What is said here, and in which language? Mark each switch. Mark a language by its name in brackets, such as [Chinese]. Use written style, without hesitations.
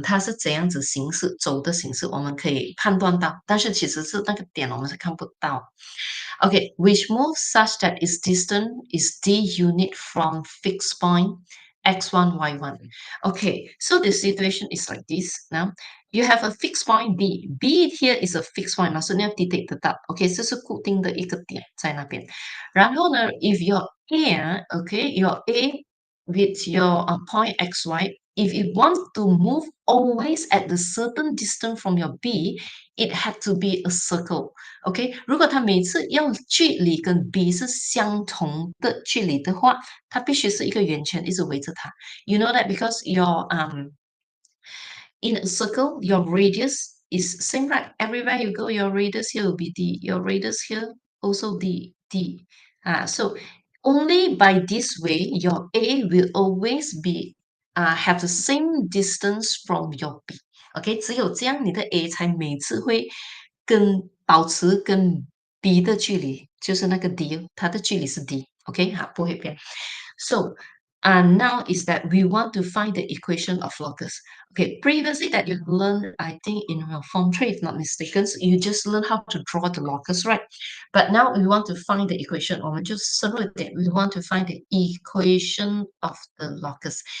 [Chinese] 它是怎样子形式走的形式，我们可以判断到，但是其实是那个点我们是看不到。 [English] Okay, which moves such that its distance is d unit from fixed point x1, y1. Okay, so the situation is like this. Now, you have a fixed point B. B here is a fixed point, [Chinese] 老师你要 detect 得到 [English] ，OK， [Chinese] 这是固定的一个点在那边。然后呢 [English] if your A okay, your A with your point xy, if it wants to move always at a certain distance from your B, it had to be a circle. [Chinese] OK，如果它每次要距离跟 B 是相同的距离的话，它必须是一个圆圈一直围着它。 [English] You know that because your in a circle, your radius is same, right? Everywhere you go, your radius here will be D. Your radius here also D. So only by this way, your A will always be have the same distance from your B. [Chinese] OK，只有这样你的 A 才每次会保持跟 B 的距离，就是那个 D，它的距离是 D。 OK，好，不会变。 [English] So now is that we want to find the equation of locus. Okay, previously that you learned, I think in your form 3, if not mistaken, so you just learn how to draw the locus, right? But now we want to find the equation, or just we want to find the equation of the locus.